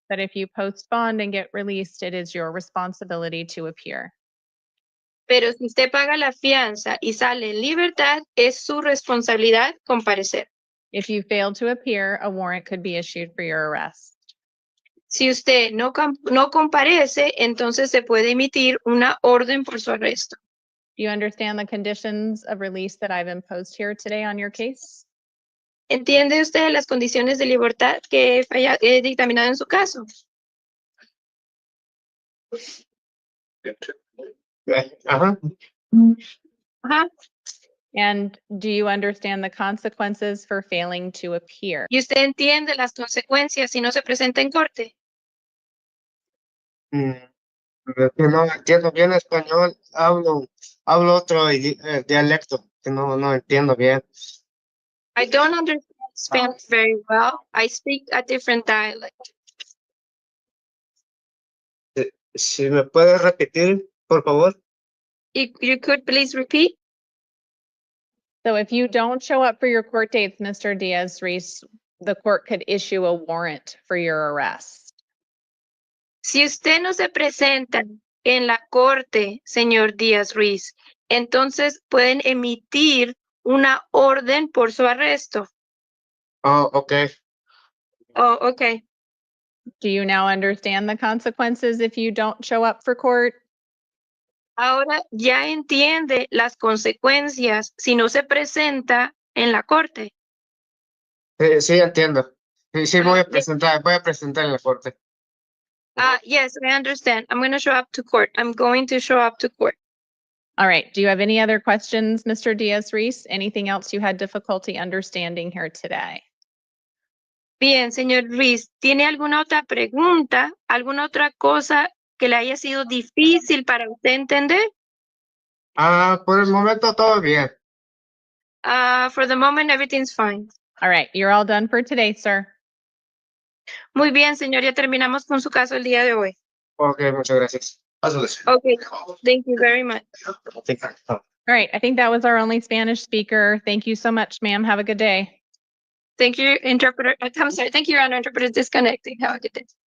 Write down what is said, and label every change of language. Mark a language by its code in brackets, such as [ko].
[en] that if you post bond and get released, it is your responsibility to appear. [es] Pero si usted paga la fianza y sale en libertad, es su responsabilidad comparecer. [en] If you fail to appear, a warrant could be issued for your arrest. [es] Si usted no comparece, entonces se puede emitir una orden por su arresto. [en] Do you understand the conditions of release that I've imposed here today on your case? [es] ¿Entiende usted las condiciones de libertad que he dictaminado en su caso? Ajá. Ajá. [en] And do you understand the consequences for failing to appear? [es] ¿Y usted entiende las consecuencias si no se presenta en corte? Que no entiendo bien español, hablo otro dialecto que no entiendo bien. [en] I don't understand Spanish very well. I speak a different dialect. [es] Si me puede repetir, por favor. [en] You could please repeat? So if you don't show up for your court dates, Mr. Diaz-Reese, the court could issue a warrant for your arrest. [es] Si usted no se presenta en la corte, señor Díaz-Ruiz, entonces pueden emitir una orden por su arresto. [en] Oh, okay. Oh, okay. Do you now understand the consequences if you don't show up for court? [es] Ahora ya entiende las consecuencias si no se presenta en la corte. Sí, entiendo. Sí, voy a presentar en la corte. [en] Yes, I understand. I'm going to show up to court. I'm going to show up to court. All right. Do you have any other questions, Mr. Diaz-Reese? Anything else you had difficulty understanding here today? [es] Bien, señor Ruiz, ¿tiene alguna otra pregunta? ¿Alguna otra cosa que le haya sido difícil para usted entender? Por el momento todo bien. [en] For the moment, everything's fine. All right. You're all done for today, sir. Muy bien, señor, ya terminamos con su caso el día de hoy. [es] Okay, muchas gracias. [en] Okay, thank you very much. All right. I think that was our only Spanish speaker. Thank you so much, ma'am. Have a good day. Thank you, interpreter. I'm sorry. Thank you, Your Honor. Interpreter is disconnecting. Have a good day.